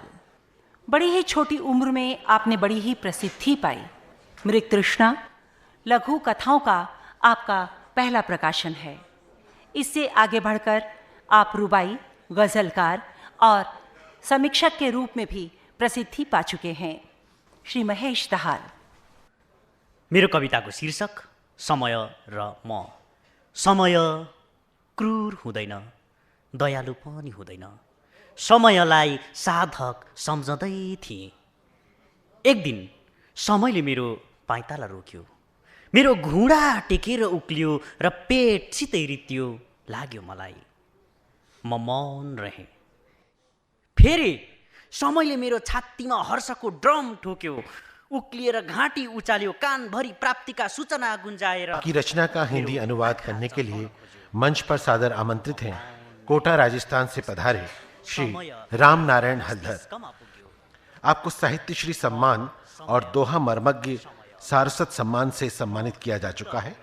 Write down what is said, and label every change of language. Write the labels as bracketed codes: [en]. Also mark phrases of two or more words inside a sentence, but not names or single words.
[hi] बड़ी ही छोटी उम्र में आपने बड़ी ही प्रसिद्धि पाई। मृग तृष्णा लघु कथाओं का आपका पहला प्रकाशन है। इससे आगे बढ़कर आप रुबाई, गजलकार और समीक्षक के रूप में भी प्रसिद्धि पा चुके हैं। श्री महेश दाहाल। [ne] मेरो कविताको शीर्षक समय र म। समय क्रूर हुँदैन, दयालु पनि हुँदैन। समयलाई साधक सम्झँदै थिएँ। एक दिन समयले मेरो पाइताला रोक्यो। मेरो घुँडा टेकेर उक्लियो र पेटसितै रित्यो लाग्यो मलाई। म मौन रहेँ। फेरि समयले मेरो छातीमा हर्षको ड्रम ठोक्यो। उक्लिएर घाँटी उचाल्यो, कानभरि प्राप्तिका सूचना गुंजाएर। [hi] की रचना का हिंदी अनुवाद करने के लिए मंच पर सादर आमंत्रित हैं कोटा राजस्थान से पधारे श्री राम नारायण हल्दर। आपको साहित्य श्री सम्मान और दोहा मर्मज्ञ सारस्वत सम्मान से सम्मानित किया जा चुका है।